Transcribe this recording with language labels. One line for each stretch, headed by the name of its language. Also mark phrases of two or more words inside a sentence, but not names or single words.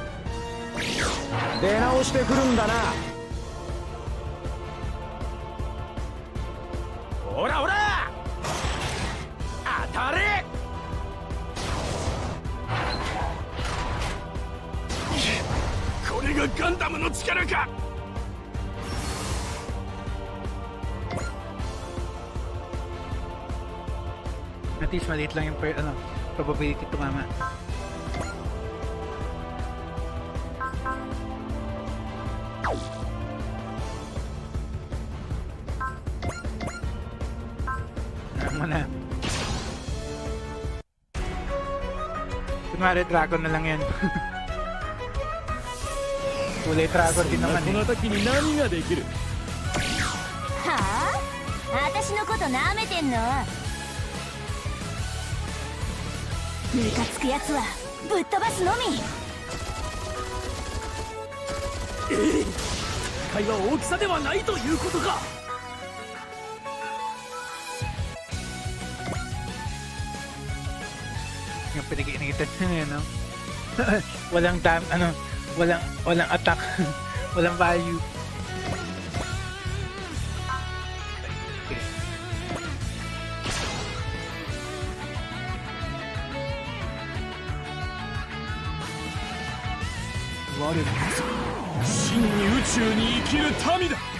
Japanese: 出直してくるんだな。ほらほら当たれ。これがガンダムの力か。
English: At least
Filipino: maliit lang yung probability tumama. Alam mo na. Kunwari dragon na lang yan. Kulay dragon din naman
Japanese: この
Filipino: eh.
Japanese: 時に何ができる。はあ、私のこと舐めてんの？ムカつくやつはぶっ飛ばすのみ。会は大きさではないということか。
Filipino: Yung pinag-iinitan niya no? Walang walang attack. Walang value. Okay.
Japanese: 我らこそ真に宇宙に生きる民だ。